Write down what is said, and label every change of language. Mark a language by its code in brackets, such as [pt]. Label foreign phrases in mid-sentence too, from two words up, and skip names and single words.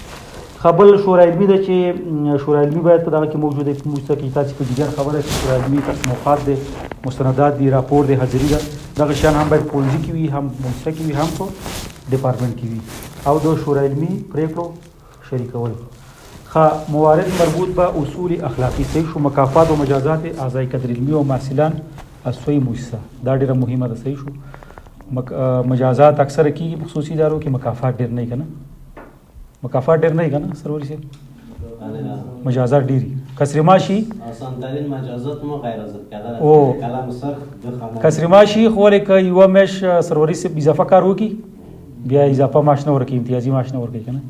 [ps] خبل شورای علمي ده چې شورای علمي باید په دغه کې موجود وي په موسسه کې تاسو په جریان خبره چې شورای علمي تقسیم اوقات دی مستندات دي راپور دی حاضري ده دغه شیان هم باید پوهنځي کې وي هم موسسه کې وي هم په ډپارټمنټ کې وي او د شورای علمي پرېکړو شریکول. [fa] موارد مربوط به اصول اخلاقی [ps] صحیح شو [fa] مکافات و مجازات اعضای کادر علمی و محصلان از سوی مؤسسه [ps] دا ډیره مهمه ده صحیح شو. مجازات اکثر کېږي په خصوصي ادارو کې مکافات ډېر نه وي که نه مکافات ډېر نه وي که نه سروري صاحب مجازات ډېر وي کسر معاشي او کسر معاشي خو ولې که یوه میاشت سروري صاحب اضافه کار وکړي بیا اضافه معاش نه ورکوي امتیازي معاش نه ورکوي که نه.